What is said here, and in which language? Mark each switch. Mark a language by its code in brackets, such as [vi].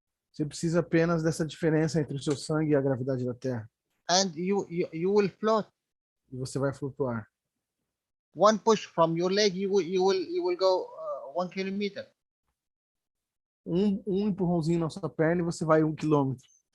[pt] Você precisa apenas dessa diferença entre o seu sangue e a gravidade da Terra. [en] And you will float. [pt] E você vai flutuar. [en] One push from your leg, you will go 1 kilometer. [pt] Um empurrãozinho na sua perna e você vai 1 quilômetro.